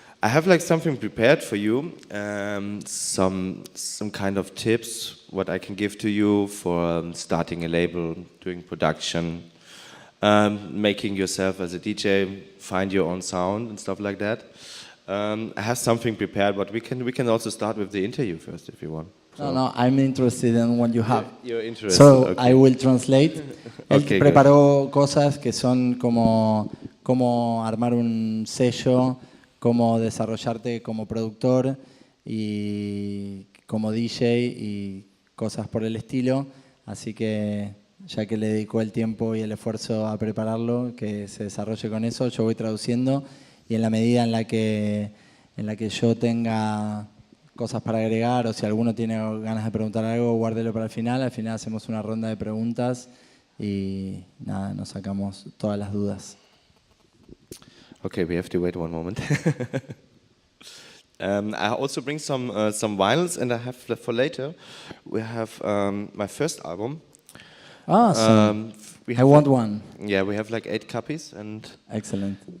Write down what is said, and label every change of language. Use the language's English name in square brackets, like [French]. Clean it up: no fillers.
[English] I have like something prepared for you. Some kind of tips what I can give to you for starting a label, doing production. Making yourself as a DJ, find your own sound and stuff like that. I have something prepared, but we can also start with the interview first if you want. So. No, I'm interested in what you have. You're interested. So okay. I will translate. Él Okay, [Spanish] preparó cosas que son como cómo armar un sello, cómo desarrollarte como productor y como DJ y cosas por el estilo. Así que ya que le dedicó el tiempo y el esfuerzo a prepararlo, que se desarrolle con eso. Yo voy traduciendo y en la medida en la que yo tenga cosas para agregar o si alguno tiene ganas de preguntar algo, guárdelo para el final. Al final hacemos una ronda de preguntas y nada, nos sacamos todas las dudas. [English] Okay, we have to wait one moment. I also bring some vinyls, and I have for later. We have my first album. Awesome. I want one. Yeah, we have like 8 copies, and excellent.